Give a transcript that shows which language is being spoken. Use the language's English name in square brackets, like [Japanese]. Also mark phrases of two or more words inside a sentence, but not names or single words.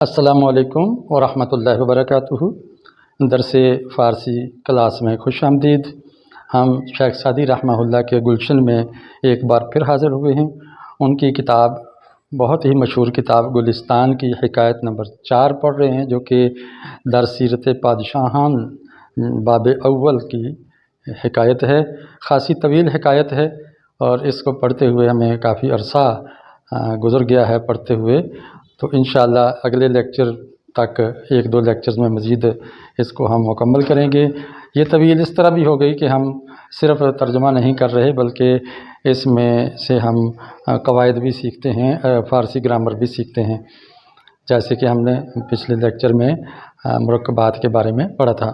[Arabic] السلام علیکم ورحمۃ اللہ وبرکاتہ۔ [Urdu] درس فارسی کلاس میں خوش آمدید۔ ہم شیخ سعدی رحمہ اللہ کے گلشن میں ایک بار پھر حاضر ہوئے ہیں۔ ان کی کتاب، بہت ہی مشہور کتاب گلستان کی حکایت نمبر 4 پڑھ رہے ہیں، جو کہ [Persian] در سیرت پادشاہان [Urdu] باب اول کی حکایت ہے۔ خاصی طویل حکایت ہے اور اس کو پڑھتے ہوئے ہمیں کافی عرصہ گزر گیا ہے پڑھتے ہوئے، تو انشاءاللہ اگلے لیکچر تک 1-2 لیکچرز میں مزید اس کو ہم مکمل کریں گے۔ یہ طویل اس طرح بھی ہو گئی کہ ہم صرف ترجمہ نہیں کر رہے، بلکہ اس میں سے ہم قواعد بھی سیکھتے ہیں، فارسی گرامر بھی سیکھتے ہیں، جیسے کہ ہم نے پچھلے لیکچر میں مرکبات کے بارے میں پڑھا تھا۔